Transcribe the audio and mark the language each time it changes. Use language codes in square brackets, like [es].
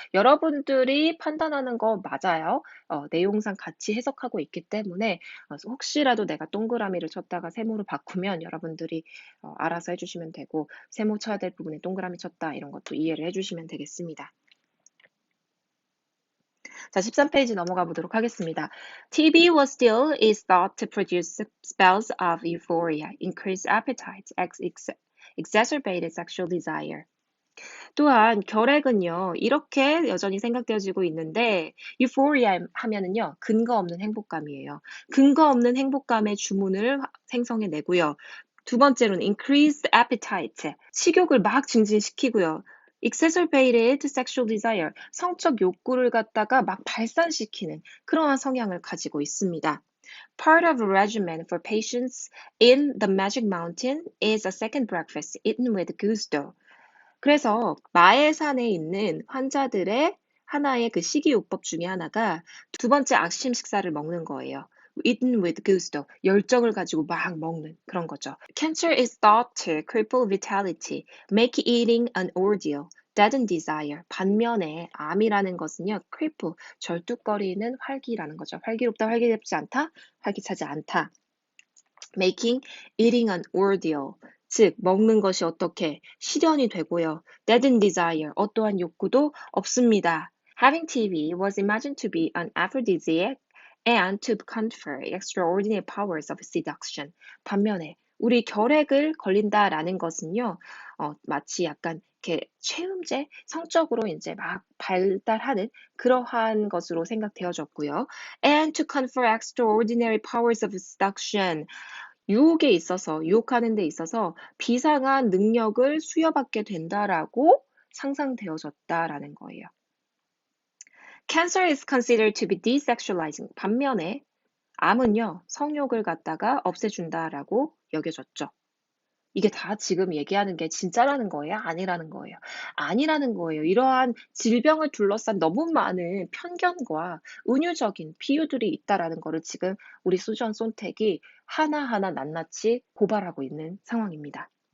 [ko] 여러분들이 판단하는 거 맞아요. 내용상 같이 해석하고 있기 때문에 혹시라도 내가 동그라미를 쳤다가 세모로 바꾸면 여러분들이 알아서 해주시면 되고 세모 쳐야 될 부분에 동그라미 쳤다 이런 것도 이해를 해주시면 되겠습니다. 자, 13페이지 넘어가 보도록 하겠습니다. [en] TB was still is thought to produce spells of euphoria, increased appetite, exacerbated sexual desire. [ko] 또한 결핵은요, 이렇게 여전히 생각되어지고 있는데, euphoria 하면은요, 근거 없는 행복감이에요. 근거 없는 행복감의 주문을 생성해내고요. 두 번째로는 [en] increased appetite, [ko] 식욕을 막 증진시키고요. [en] exacerbated sexual desire, [ko] 성적 욕구를 갖다가 막 발산시키는 그러한 성향을 가지고 있습니다. [en] Part of a regimen for patients in the Magic Mountain is a second breakfast eaten with gusto. [ko] 그래서 마해산에 있는 환자들의 하나의 그 식이요법 중에 하나가 두 번째 아침 식사를 먹는 거예요. [en] Eaten with gusto. [ko] 열정을 가지고 막 먹는 그런 거죠. [en] Cancer is thought to cripple vitality, make eating an ordeal, deaden desire. [ko] 반면에 암이라는 것은요, cripple, 절뚝거리는 활기라는 거죠. 활기롭다, 활기롭지 않다, 활기차지 않다. [en] making eating an ordeal. [ko] 즉, 먹는 것이 어떻게 실현이 되고요. [en] deaden desire, [ko] 어떠한 욕구도 없습니다. [en] Having TB was imagined to be an aphrodisiac and to confer extraordinary powers of seduction. [ko] 반면에 우리 결핵을 걸린다라는 것은요, 마치 약간 이렇게 체음제, 성적으로 이제 막 발달하는 그러한 것으로 생각되어졌고요. [en] And to confer extraordinary powers of seduction. [ko] 유혹에 있어서, 유혹하는 데 있어서 비상한 능력을 수여받게 된다라고 상상되어졌다라는 거예요. [en] Cancer is considered to be desexualizing. [ko] 반면에 암은요, 성욕을 갖다가 없애준다라고 여겨졌죠. 이게 다 지금 얘기하는 게 진짜라는 거예요? 아니라는 거예요? 아니라는 거예요. 이러한 질병을 둘러싼 너무 많은 편견과 은유적인 비유들이 있다라는 거를 지금 우리 수전 손택이 하나하나 낱낱이 고발하고 있는 상황입니다.